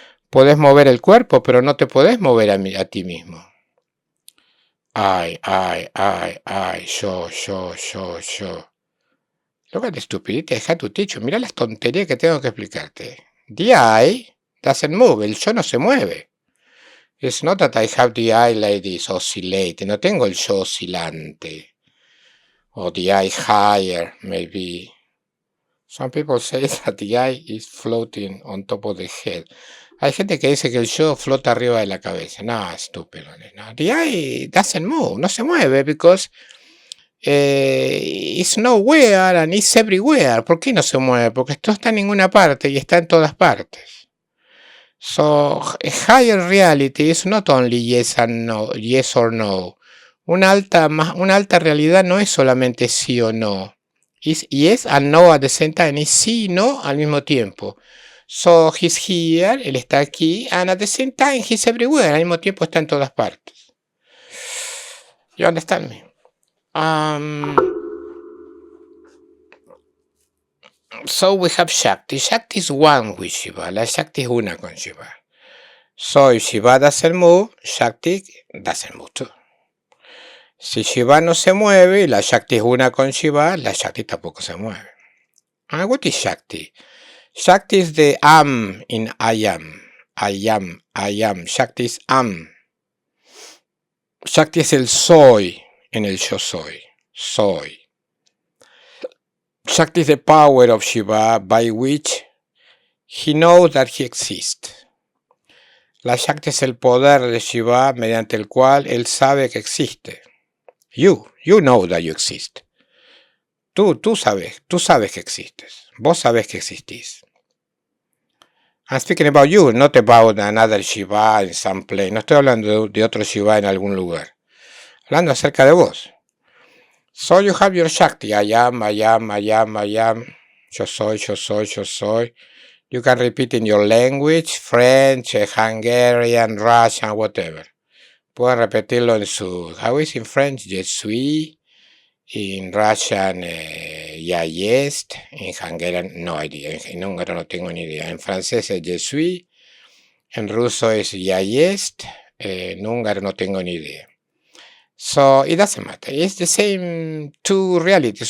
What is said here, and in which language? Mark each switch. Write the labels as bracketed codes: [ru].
[es] Podés mover el cuerpo, pero no te podés mover a ti mismo. [en] I, [es] yo. [en] Look at the stupidity I had to teach you. [es] Mira las tonterías que tengo que explicarte. [en] The I doesn't move. [es] El yo no se mueve. [en] It's not that I have the I like this oscillate. [es] No tengo el yo oscilante. [en] Or the I higher, maybe. Some people say that the I is floating on top of the head. [es] Hay gente que dice que el yo flota arriba de la cabeza. No, estúpido. No. [en] The I doesn't move. [es] No se mueve because [en] It's nowhere and it's everywhere. [es] ¿Por qué no se mueve? Porque esto está en ninguna parte y está en todas partes. [en] So, a higher reality is not only yes and no, yes or no. [es] Una alta realidad no es solamente sí o no. [en] It's yes and no at the same time. [es] Es sí y no al mismo tiempo. [en] So, he's here, [es] él está aquí, [en] and at the same time, he's everywhere. [es] Al mismo tiempo está en todas partes. [en] You understand me? So we have Shakti. Shakti is one with Shiva. [es] La Shakti es una con Shiva. [en] So if Shiva doesn't move, Shakti doesn't move too. [es] Si Shiva no se mueve, la Shakti es una con Shiva, la Shakti tampoco se mueve. [en] And what is Shakti? Shakti is the am in I am. I am. Shakti is am. [es] Shakti es el soy en el yo soy. Soy. [en] Shakti is the power of Shiva by which he knows that he exists. [es] La Shakti es el poder de Shiva mediante el cual él sabe que existe. [en] You know that you exist. [es] Tú sabes que existes. Vos sabés que existís. [en] I'm speaking about you, not about another Shiva in some place. [es] No estoy hablando de otro Shiva en algún lugar. Hablando acerca de vos. [en] So you have your Shakti. I am. [es] Yo soy. [en] You can repeat in your language, French, Hungarian, Russian, whatever. [es] Pueden repetirlo en su... [en] How is in French? [fr] Je suis. [en] In Russian, [ru] ya есть. [en] En Hungarian, no idea. [es] En húngaro no tengo ni idea. En francés es [fr] je suis. [es] En ruso es [ru] ya есть. [es] En húngaro no tengo ni idea. [en] So, it doesn't matter. It's the same two realities.